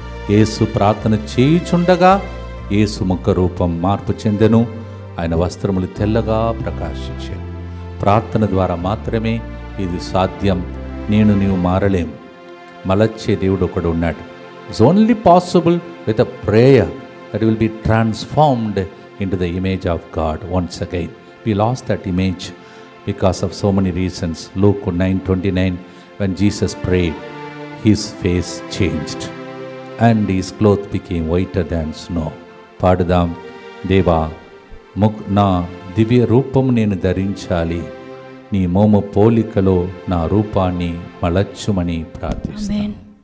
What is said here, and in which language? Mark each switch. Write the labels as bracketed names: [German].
[Telugu] యేసు ప్రార్థన చేయుచుండగా యేసు ముఖ రూపం మార్పు చెందెను, ఆయన వస్త్రములు తెల్లగా ప్రకాశించాయి. ప్రార్థన ద్వారా మాత్రమే ఇది సాధ్యం. నీవు మారలేం. మలచ్చే దేవుడు ఒకడు ఉన్నాడు. [English] It's only possible with a prayer that will be transformed into the image of God once again. We lost that image because of so many reasons. Luke 9:29, when Jesus prayed, his face changed and his clothes became whiter than snow. [Telugu] పాడుదాం, దేవా నా దివ్య రూపం నేను ధరించాలి, నీ మోము పోలికలో నా రూపాన్ని మలచుమని ప్రార్థిస్తాను.